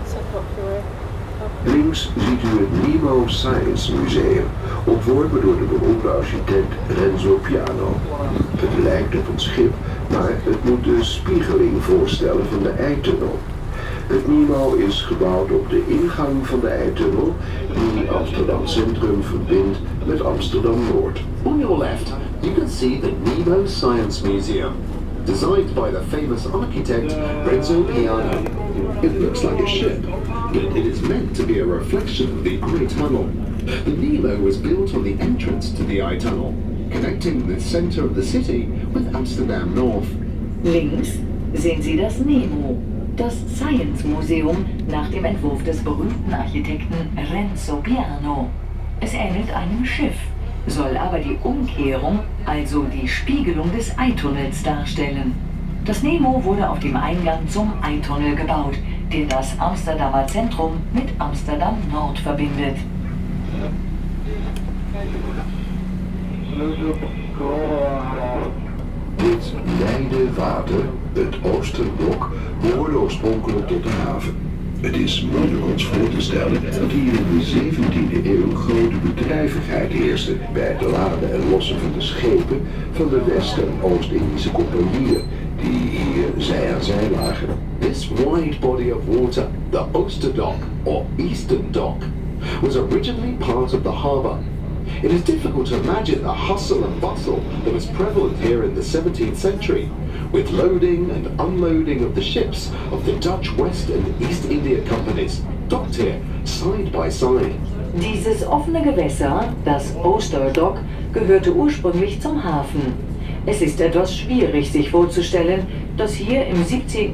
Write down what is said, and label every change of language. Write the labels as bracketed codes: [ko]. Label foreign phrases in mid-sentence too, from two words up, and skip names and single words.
[en] popular. [nl] Links ziet u het Nemo Science Museum, ontworpen door de beroemde architect Renzo Piano. Het lijkt op een schip, maar het moet de spiegeling voorstellen van de eitunnel. Het Nemo is gebouwd op de ingang van de eitunnel die Amsterdam Centrum verbindt met Amsterdam Noord. [en] On your left, you can see the Nemo Science Museum, designed by the famous architect Renzo Piano. It looks like a ship, but it is meant to be a reflection of the eye tunnel. The Nemo was built on the entrance to the eye tunnel, connecting the center of the city with Amsterdam North. [de] Links sehen Sie das Nemo, das Science Museum nach dem Entwurf des berühmten Architekten Renzo Piano. Es ähnelt einem Schiff, soll aber die Umkehrung, also die Spiegelung des Eitunnels darstellen. Das Nemo wurde auf dem Eingang zum Eitunnel gebaut, der das Amsterdamer Zentrum mit Amsterdam Nord verbindet. [nl] Dit wijde water, het Oosterdok, behoorde oorspronkelijk tot de haven. Het is moeilijk ons voor te stellen dat hier in de 17e eeuw grote bedrijvigheid heerste bij het laden en lossen van de schepen van de West- en Oost-Indische compagnieën die hier zij aan zij lagen. [en] This wide body of water, the Oosterdok or Eastern Dock, was originally part of the harbour. It is difficult to imagine the hustle and bustle that was prevalent here in the 17th century, with loading and unloading of the ships of the Dutch West and East India Companies, docked here side by side. [de] Dieses offene Gewässer, das Oosterdok, gehörte ursprünglich zum Hafen. Es ist etwas schwierig, sich vorzustellen, dass hier im 17.